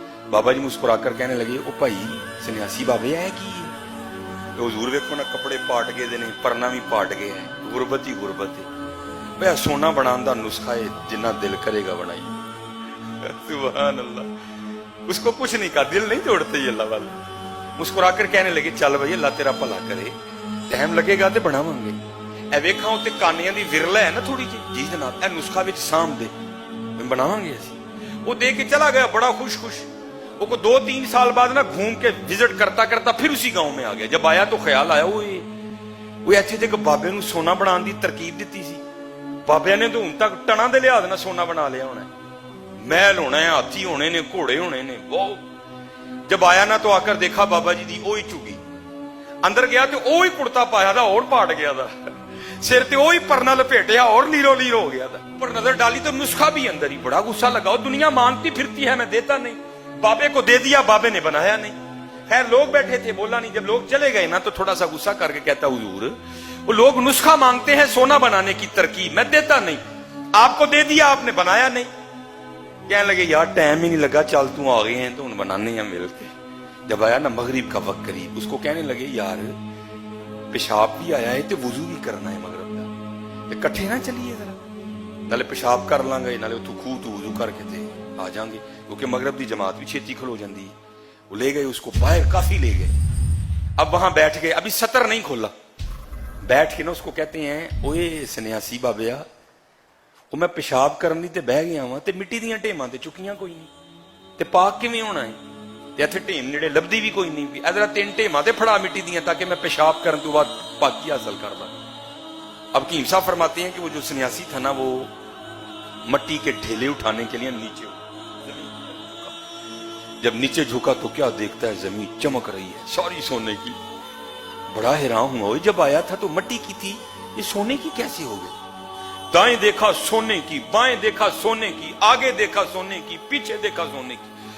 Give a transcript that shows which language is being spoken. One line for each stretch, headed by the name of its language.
Urdu: بابا جی مسکرا کر کہنے لگے
Punjabi: او بھائی سنیاسی بابے ہے کی حضور ویکھو نا کپڑے پاٹ گئے دے نے، پرنا بھی پاٹ گئے ہیں، غربت ہی غربت ہے. بھیا سونا بنان دا نسخہ ہے، جنہ دل کرے گا بنائی. سبحان اللہ.
Urdu: اس کو کچھ نہیں کہا، دل نہیں توڑتے یہ اللہ والے. مسکرا کر کہنے لگے چل بھائی اللہ تیرا بھلا کرے،
Punjabi: ٹائم لگے گا تے بناواں گے. اے ویکھاں اوتے کانیاں دی ورلا ہے نا تھوڑی جی جناب، اے نسخہ وچ سام دے بناواں گے اسی.
Urdu: وہ دے کے چلا گیا بڑا خوش خوش. وہ کو 2-3 سال بعد نا گھوم کے وزٹ کرتا کرتا پھر اسی گاؤں میں آ گیا. جب آیا تو خیال آیا
Punjabi: وہ ایتھے تے کہ بابے نو سونا بنان دی ترکیب دتی سی. بابے نے تو ہن تک ٹنا دے لحاظ نہ سونا بنا لیا ہونا ہے، محل ہونا ہے، ہاتھی ہونے نے، گھوڑے ہونے نے.
Urdu: وہ جب آیا نا تو آ کر دیکھا بابا جی دی وہی چگی. اندر گیا تو وہی کرتا پایا تھا اور پاٹ گیا تھا،
Punjabi: سر تے وہی پرنا لپیٹیا
Urdu: اور لیرو لیر ہو گیا تھا. پر نظر ڈالی تو نسخہ بھی اندر ہی. بڑا غصہ لگا، دنیا مانگتی پھرتی ہے میں دیتا نہیں. بابے کو دے دیا، بابے نے بنایا نہیں. خیر لوگ بیٹھے تھے، بولا نہیں. جب لوگ چلے گئے نا تو تھوڑا سا غصہ کر کے کہتا حضور وہ لوگ نسخہ مانگتے ہیں سونا بنانے کی ترکیب، میں دیتا نہیں. آپ کو دے دیا، آپ نے بنایا نہیں. کہنے لگے یار ٹائم ہی نہیں لگا، چل تو آ گئے ہیں تو ان بنانے ہیں مل کے. جب آیا نا مغرب کا وقت قریب، اس کو کہنے لگے یار پیشاب بھی آیا ہے تو وضو بھی کرنا ہے مغرب کا،
Punjabi: کٹھے نہ چلیے ذرا، نالے پیشاب کر لیں گے نالے اتو خوہ تو وضو کر کے تے آ جائیں گے، کیونکہ مغرب دی جماعت بھی چھیتی کھلو جاندی.
Urdu: وہ لے گئے اس کو باہر، کافی لے گئے. اب وہاں بیٹھ گئے، ابھی سطر نہیں کھولا.
Punjabi: بیٹھ کے نا اس کو کہتے ہیں اوے سنیاسی بابیا وہ میں پیشاب کرنی تے بہ گیا ہوں تے مٹی دیاں ٹیماں تے چکیاں کوئی نہیں تے پاک کیویں ہونا ہے تے ایتھے ٹیم نیڑے لبدی بھی کوئی نہیں. ادھر 3 ٹیماں تے پھڑا مٹی دیاں تاکہ میں پیشاب کرن تو بعد پاکی حاصل کر لوں.
Urdu: اب حکیم صاحب فرماتے ہیں کہ وہ جو سنیاسی تھا نا وہ مٹی کے ڈھیلے اٹھانے کے لیے نیچے جب نیچے جھکا تو کیا دیکھتا ہے زمین چمک رہی ہے ساری سونے کی. بڑا حیران ہوا، جب آیا تھا تو مٹی کی تھی، یہ سونے کی کیسے ہو گئی؟ دائیں دیکھا سونے کی، بائیں دیکھا سونے کی، آگے دیکھا سونے کی، پیچھے دیکھا سونے کی.